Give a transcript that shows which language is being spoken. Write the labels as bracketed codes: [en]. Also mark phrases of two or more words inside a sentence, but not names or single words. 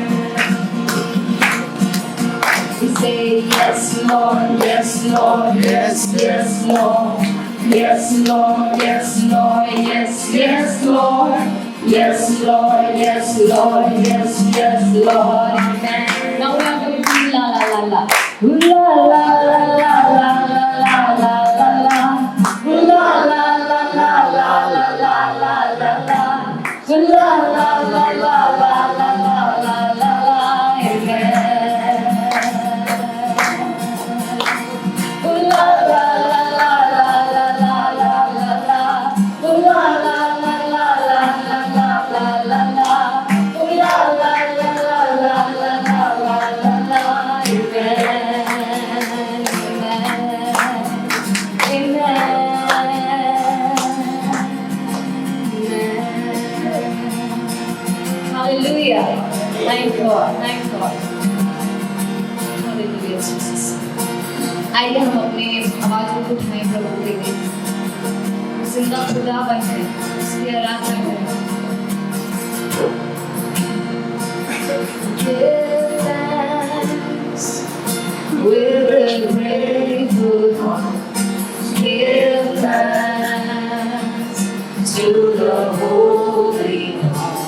[en] We say yes, Lord, yes, Lord, yes, yes, Lord. Yes, Lord, yes, Lord, yes, yes, Lord. Yes, Lord, yes, Lord, yes, yes, Lord. Amen. Now we are going to do la la la la. La la la la la la la la la. La la la la la la la la la la. La la la la la la la la la. Amen. La la la la la la la la la. La la la la la la la la la la. La la la la la la la la la. Hallelujah. Thank God. Thank God. Hallelujah, Jesus. [hi] आइए हम अपने आवाज़ों को उठाएं प्रभु के लिए। जिंदा खुदा बने, उसकी आराधना करें। [en] Give thanks with a grateful heart. Give thanks to the Holy One.